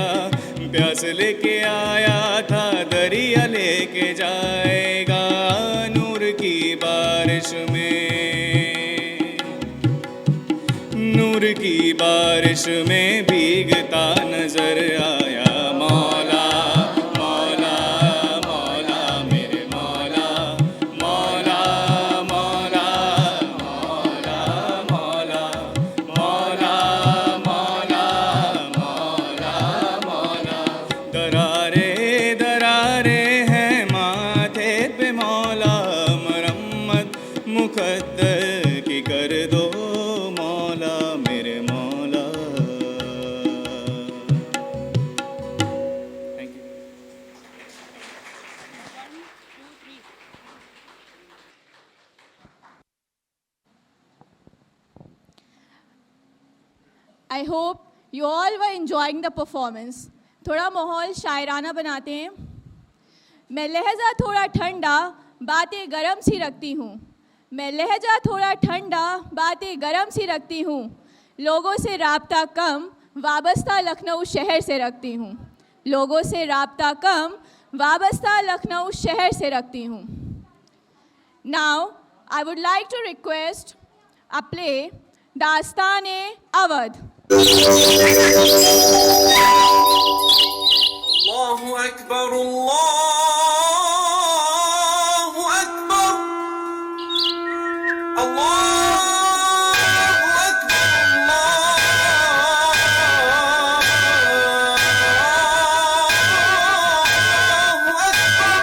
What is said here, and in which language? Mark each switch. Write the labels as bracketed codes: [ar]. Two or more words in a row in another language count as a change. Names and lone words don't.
[ur] پیاس لے کے آیا تھا، دریا لے کے جائے گا. نور کی بارش میں، نور کی بارش میں بھیگتا نظر آیا. مولا مولا مولا میرے مولا مولا مولا مولا مولا مولا مولا مولا مولا مولا. دراڑیں دراڑیں ہیں ماتھے پے مولا، مرمت مقدر کی کر دو مولا میرے مولا. [en] Thank you. I hope you all were enjoying the performance. [ur] تھوڑا ماحول شاعرانہ بناتے ہیں۔ میں لہجہ تھوڑا ٹھنڈا، باتیں گرم سی رکھتی ہوں. میں لہجہ تھوڑا ٹھنڈا، باتیں گرم سی رکھتی ہوں. لوگوں سے رابطہ کم، وابستہ لکھنؤ شہر سے رکھتی ہوں. لوگوں سے رابطہ کم، وابستہ لکھنؤ شہر سے رکھتی ہوں. [en] Now, I would like to request a play, दास्तान-ए-अवध. [ar] الله أكبر، الله أكبر، الله أكبر، الله أكبر.